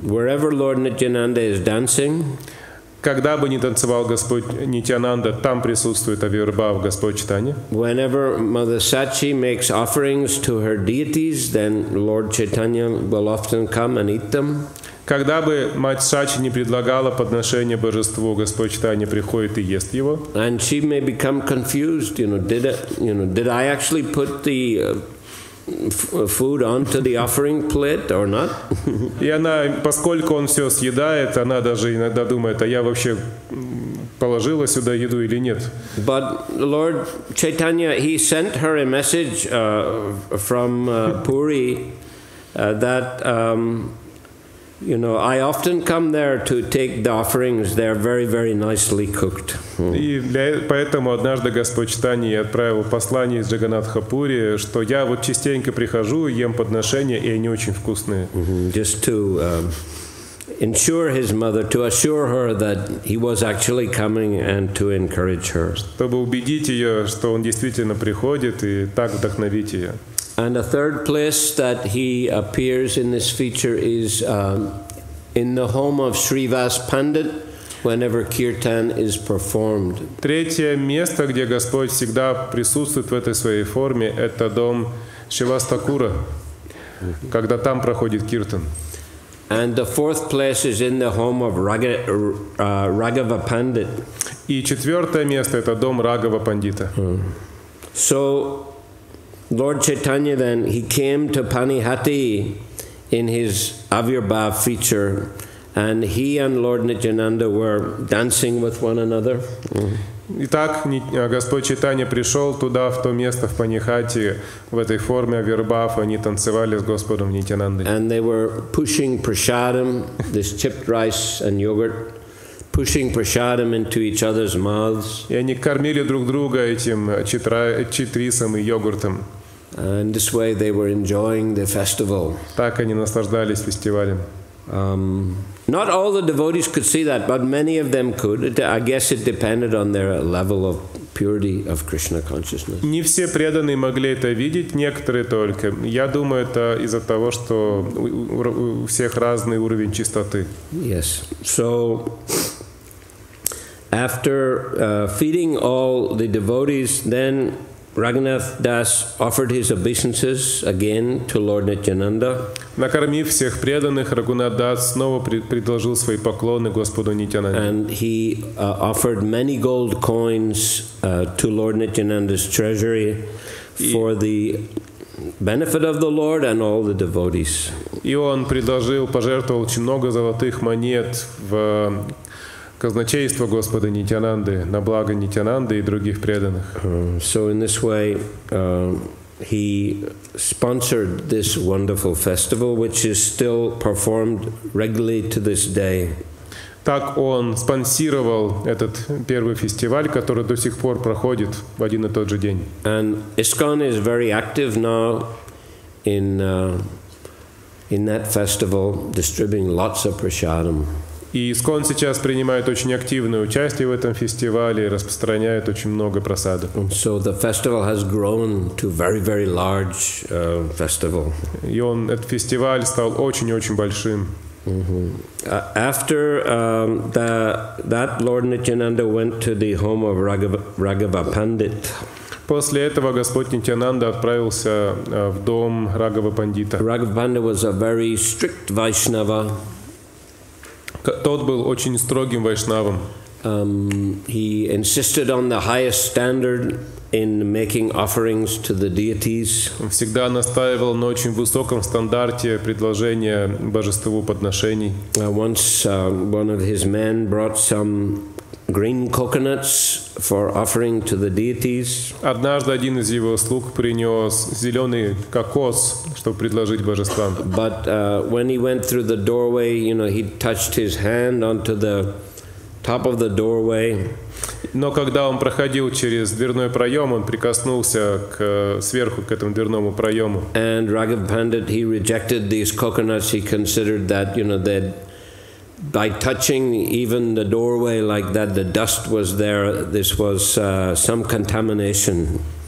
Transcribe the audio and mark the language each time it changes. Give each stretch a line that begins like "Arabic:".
English: Wherever Lord Nityananda is dancing,
Russian: когда бы ни танцевал Господь Нитьянанда, там присутствует Авирбхав Господь Чайтанья.
English: Whenever Mother Sachi makes offerings to her deities, then Lord Chaitanya will often come and eat them.
Russian: Когда бы мать Сачи не предлагала подношение божеству, Господь Чайтанья приходит и ест его.
English: And she may become confused. Did I actually put the food onto the offering plate or not?
Russian: И она, поскольку он все съедает, она даже иногда думает: а я вообще положила сюда еду или нет?
English: But Lord Chaitanya, he sent her a message from Puri that I often come there to take the offerings. They're very, very nicely cooked.
Russian: И поэтому однажды Господь Чайтанья отправил послание из Джаганатха-пури, что я вот частенько прихожу, ем подношения, и они очень вкусные.
English: Just to ensure his mother, to assure her that he was actually coming and to encourage her.
Russian: Чтобы убедить ее, что он действительно приходит, и так вдохновить ее.
English: And the third place that he appears in this feature is in the home of Srivas Pandit whenever Kirtan is performed.
Russian: Третье место, где Господь всегда присутствует в этой своей форме, это дом Шивастакура, когда там проходит Киртан.
English: And the fourth place is in the home of Raghava Pandit.
Russian: И четвертое место — это дом Рагава Пандита.
English: So Lord Chaitanya then, he came to Panihati in his Avirbhav feature, and he and Lord Nityananda were dancing with one another.
Russian: Итак, Господь Чайтанья пришел туда, в то место, в Панихати, в этой форме Авирбхав, они танцевали с Господом Нитьянандой.
English: And they were pushing prashadam, this chipped rice and yogurt, pushing prashadam into each other's mouths.
Russian: И они кормили друг друга этим читрисом и йогуртом.
English: And this way they were enjoying the festival.
Russian: Так они наслаждались фестивалем.
English: Not all the devotees could see that, but many of them could. I guess it depended on their level of purity of Krishna consciousness.
Russian: Не все преданные могли это видеть, некоторые только. Я думаю, это из-за того, что у всех разный уровень чистоты.
English: Yes. So after feeding all the devotees, then Raghunath Das offered his obeisances again to Lord Nityananda.
Russian: Накормив всех преданных, Рагунат Дас снова предложил свои поклоны Господу Нитьянанде.
English: And he offered many gold coins to Lord Nityananda's treasury for the benefit of the Lord and all the devotees.
Russian: И он пожертвовал очень много золотых монет в казначейство Господа Нитьянанды на благо Нитьянанды и других преданных.
English: So in this way, he sponsored this wonderful festival, which is still performed regularly to this day.
Russian: Так он спонсировал этот первый фестиваль, который до сих пор проходит в один и тот же день.
English: And ISKCON is very active now in that festival, distributing lots of prasadam.
Russian: И ИСККОН сейчас принимает очень активное участие в этом фестивале и распространяет очень много просадок.
English: So the festival has grown to very, very large festival.
Russian: И этот фестиваль стал очень-очень большим.
English: After that, Lord Nityananda went to the home of Raghava Pandit.
Russian: После этого Господь Нитьянанда отправился в дом Рагава Пандита.
English: Raghava Pandit was a very strict Vaishnava.
Russian: Тот был очень строгим вайшнавом.
English: He insisted on the highest standard in making offerings to the deities.
Russian: Он всегда настаивал на очень высоком стандарте предложения божеству подношений.
English: Once one of his men brought some green coconuts for offering to the deities.
Russian: Однажды один из его слуг принес зеленый кокос, чтобы предложить божествам.
English: But when he went through the doorway, he touched his hand onto the top of the doorway.
Russian: Но когда он проходил через дверной проем, он прикоснулся сверху к этому дверному проему.
English: And Raghav Pandit, he rejected these coconuts. He considered that, that by touching even the doorway like that, the dust was there. This was some contamination.